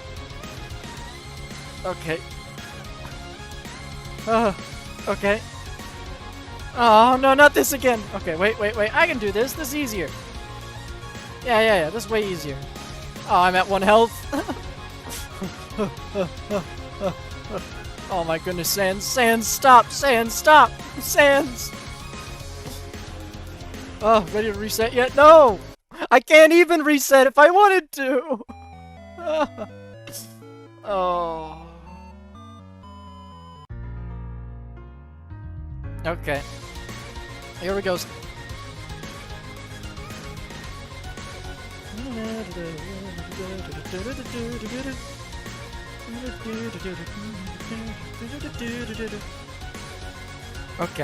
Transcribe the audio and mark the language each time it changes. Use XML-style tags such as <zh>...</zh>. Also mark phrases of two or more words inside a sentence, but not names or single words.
<en>Okay. Okay. Oh, no, not this again. Okay, wait. I can do this. This is easier. Yeah. This is way easier. Oh, I'm at 1 health. Oh my goodness, Sans. Sans, stop. Sans, stop. Sans. Oh, ready to reset yet? No! I can't even reset if I wanted to. Oh. Okay. Here we go. Okay.</en>